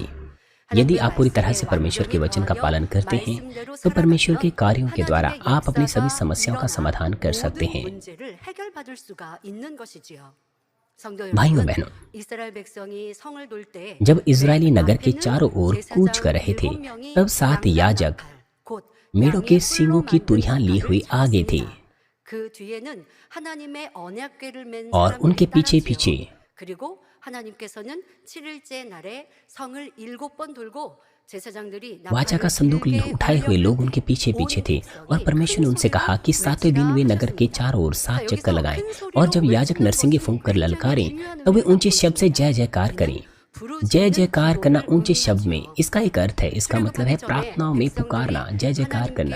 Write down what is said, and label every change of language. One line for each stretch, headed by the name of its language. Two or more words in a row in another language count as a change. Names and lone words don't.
Hindi: यदि आप पूरी तरह से परमेश्वर के वचन का पालन करते हैं तो परमेश्वर के कार्यों के द्वारा आप अपनी सभी समस्याओं का समाधान कर सकते हैं। भाइयों बहनों, जब इजरायली नगर के चारों ओर कूच कर रहे थे तब 7 याजक मेढ़ों के सींगों की तुरियां ली हुई आगे थे।
Korean: 그 뒤에는 하나님의 언약궤를 맨
Hindi: और
Korean: 사람들이
Hindi: उनके पीछे
Korean: 따랐지요.
Hindi: पीछे
Korean: 그리고 하나님께서는 7일째 날에 성을 7번 돌고 제사장들이
Hindi: वाचा का
Korean: 나팔을
Hindi: संदूक
Korean: 길게
Hindi: उठाए हुए लोग उनके पीछे
Korean: 온
Hindi: पीछे थे और
Korean: 백성이
Hindi: परमेश्वर ने
Korean: 큰
Hindi: उनसे कहा
Korean: 소리로
Hindi: कि सातवें दिन वे नगर के चारों ओर 7 चक्कर लगाएं और जब याजक नरसिंगे फूंक कर ललकारें तब वे ऊंचे शब्द से जय जयकार करें। जय जयकार करना ऊंचे शब्द में, इसका एक अर्थ है, इसका मतलब है प्रार्थनाओं में पुकारना, जय जयकार करना।